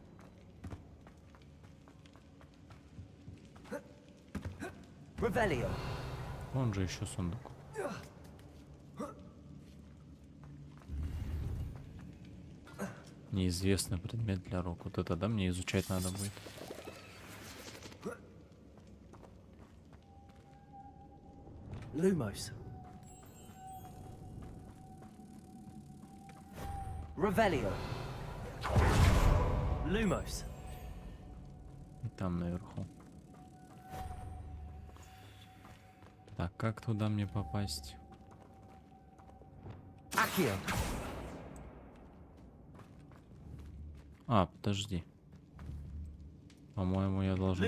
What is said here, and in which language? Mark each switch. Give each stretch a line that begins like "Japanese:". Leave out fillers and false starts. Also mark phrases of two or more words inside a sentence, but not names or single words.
Russian: Вон же еще сундук. Неизвестный предмет для рук. Вот это, да, мне изучать надо будет.
Latin: Lumos. Revelio. Lumos.
Russian: И там наверху. Так, как туда мне попасть?
Latin: Accio.
Russian: А, подожди. По-моему, я должен